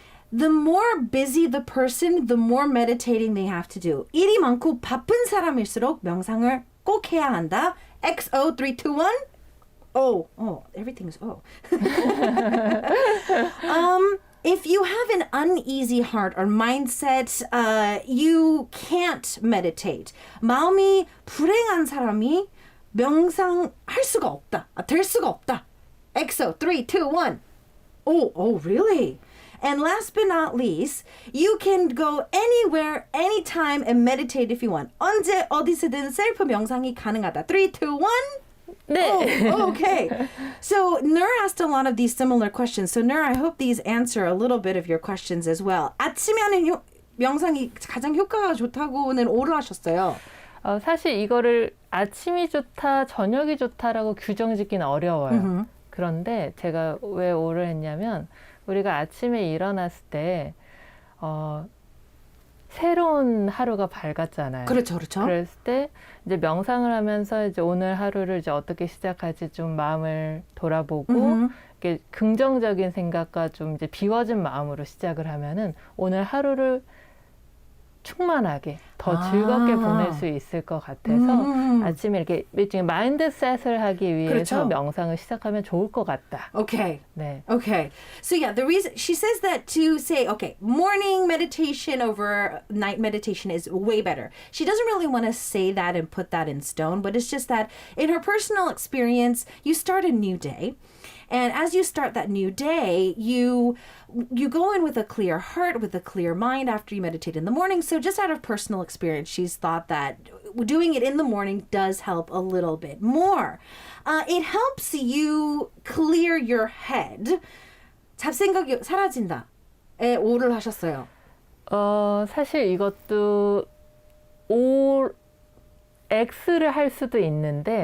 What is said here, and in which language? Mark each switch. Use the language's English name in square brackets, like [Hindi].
[English] The more busy the person, the more meditating they have to do. [Korean] 일이 많고 바쁜 사람일수록 명상을 꼭 해야 한다. [English] XO 3, 2, 1. Oh, everything's O. If you have an uneasy heart or mindset, you can't meditate. [Korean] 마음이 불행한 사람이 명상할 수가 없다. 될 수가 없다. [English] XO 3, 2, 1. Oh, really? And last but not least, you can go anywhere, anytime and meditate if you want. [Korean] 언제 어디서든 셀프 명상이 가능하다. [English] 3, 2, 1. [Korean] 네. [English] Oh, okay. So Nur asked a lot of these similar questions. So Nur, I hope these answer a little bit of your questions as well. [Korean] 아침에 하는 명상이 가장 효과가 좋다고는 오를 하셨어요. 사실 이거를 아침이 좋다, 저녁이 좋다라고 규정짓기는 어려워요. 그런데 제가 왜 오를 했냐면 우리가 아침에 일어났을 때 새로운 하루가 밝았잖아요. 그렇죠, 그렇죠. 그랬을 때 이제 명상을 하면서 이제 오늘 하루를 이제 어떻게 시작할지 좀 마음을 돌아보고 이렇게 긍정적인 생각과 좀 이제 비워진 마음으로 시작을 하면은 오늘 하루를 충만하게 더 즐겁게 보낼 수 있을 것 같아서 아침에 이렇게 일종의 마인드셋을 하기 위해서 그렇죠. 명상을 시작하면 좋을 것 같다. [English] Okay. [Korean] 네. [English] Okay. So yeah, the reason she says that to say, okay, morning meditation over night meditation is way better. She doesn't really want to say that and put that in stone, but it's just that in her personal experience, you start a new day. And as you start that new day, you go in with a clear heart, with a clear mind after you meditate in the morning. So just out of personal experience, she's thought that doing it in the morning does help a little bit more. It helps you clear your head. [Korean] 잡생각이 사라진다에 오를 하셨어요. 사실 이것도 X를 할 수도 있는데